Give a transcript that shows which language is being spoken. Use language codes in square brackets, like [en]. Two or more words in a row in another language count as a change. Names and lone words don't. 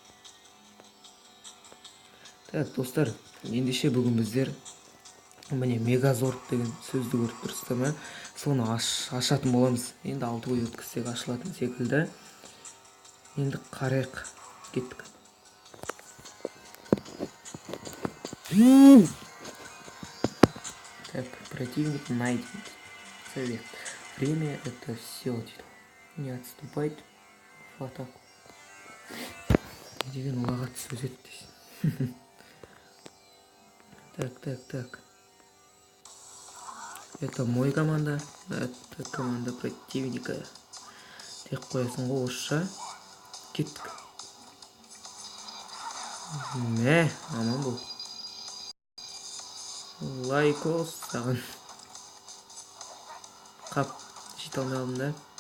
[kk] Так, достар, ендеше бүгін біздер міне мегазорд деген сөзді көріп тұрсыздар ма? Соны ашатын боламыз. Енді 6 ой өткізсек ашылатын секілді. Енді қарайық, кеттік. [ru] Так, противник найден. Совет. Время это все. Не отступать в атаку. [kk] Деген ұлағат сөз еттейсің. [ru] Так. Это мой команда. Это команда противника. [kk] Тек қоясың ғой орысша. Кеттік. Мә, аман бол. Лайкос саған. Қап, жете алмай алдым да.